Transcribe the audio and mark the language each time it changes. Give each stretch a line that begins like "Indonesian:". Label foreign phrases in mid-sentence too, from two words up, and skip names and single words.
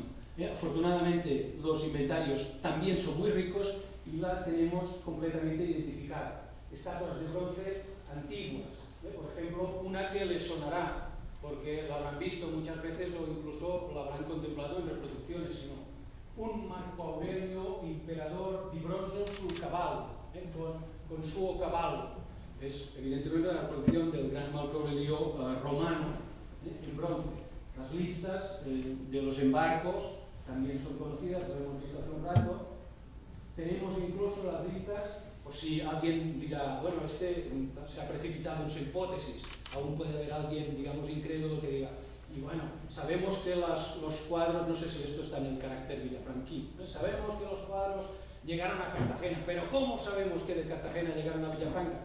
Spanish: Afortunadamente los inventarios también son muy ricos y la tenemos completamente identificada. Estatuas de bronce antiguas, por ejemplo, una que les sonará, porque la habrán visto muchas veces o incluso la habrán contemplado en reproducciones, sino un Marco Aurelio,
Italian: imperador di bronzo sul cavallo, con suo cavallo.
Spanish: Es evidentemente la reproducción del gran Marco Aurelio romano en bronce. Las listas de los embarcos también son conocidas, lo hemos visto hace un rato. Tenemos incluso las listas, por si alguien dirá, bueno, este se ha precipitado en su hipótesis, aún puede haber alguien, digamos, incrédulo que diga, y bueno, sabemos que los cuadros, no sé si esto está en el carácter villafranquí, sabemos que los cuadros llegaron a Cartagena, pero ¿cómo sabemos que de Cartagena llegaron a Villafranca?